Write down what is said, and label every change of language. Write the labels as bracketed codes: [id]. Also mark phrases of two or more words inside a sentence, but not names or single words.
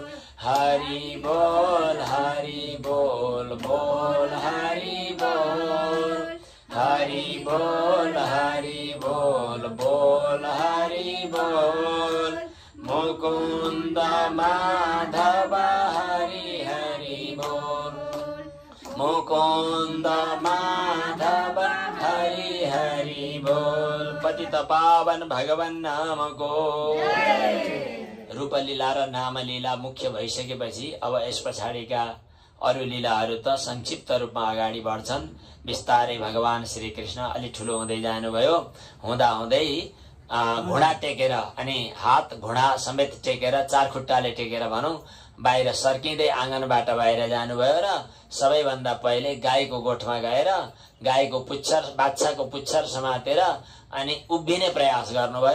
[ne] हरि बोल बोल हरि बोल, हरि बोल बोल हरि बोल। मुकुन्द माधव हरि हरि बोल, मुकुन्द माधव हरि हरि बोल। पतित पावन भगवान नामको रूपलीला र नामलीला मुख्य भइसकेपछि अब यस पछाडिका अरू लीलाहरू त संक्षिप्त रूपमा अगाडि बढ्छन्। बिस्तारै भगवान श्री कृष्ण अलि ठुलो हुँदै जानुभयो। हुँदा हुँदै घुँडा टेकेर अनि हात घुँडा समेत टेकेर चार खुट्टाले टेकेर भनौं बाहिर सर्किँदै आँगनबाट बाहिर जानुभयो र सबैभन्दा पहिले गाईको गोठमा गएर गाईको पुच्छर बाछाको पुच्छर समातेर अनि उभिने प्रयास गर्नुभयो।